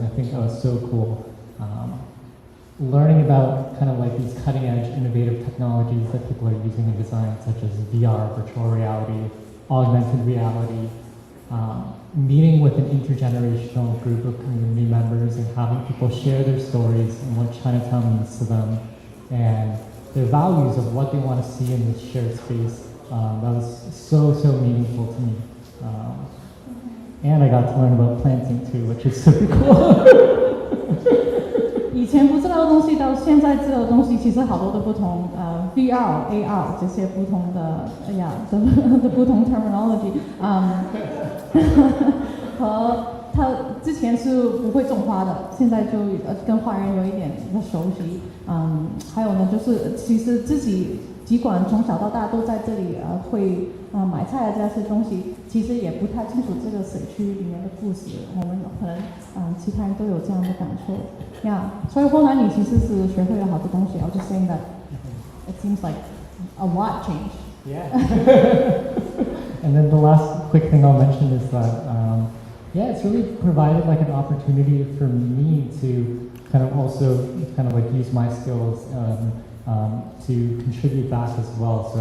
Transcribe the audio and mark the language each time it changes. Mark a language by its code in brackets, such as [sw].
[en] I think that was so cool. Learning about kind of these cutting edge innovative technologies that people are using in design, such as VR, virtual reality, augmented reality, meeting with an intergenerational group of community members and having people share their stories and what Chinatown means to them, and their values of what they want to see in this shared space. That was so meaningful to me. And I got to learn about planting too, which is super cool. [zh] 以前不知道的东西到现在知道的东西，其实好多的不同VR、AR 这些不同的的不同 terminology 和他之前是不会种花的，现在就跟花园有一点的熟悉。还有呢，就是其实自己尽管从小到大都在这里会买菜这些东西，其实也不太清楚这个社区里面的故事。我们可能其他人都有这样的感受。 [en] 所以后来你其实是学会了好多东西。 I was just saying that it seems like a lot changed. Yeah. And then the last quick thing I'll mention is that it's really provided an opportunity for me to kind of also use my skills to contribute back as well.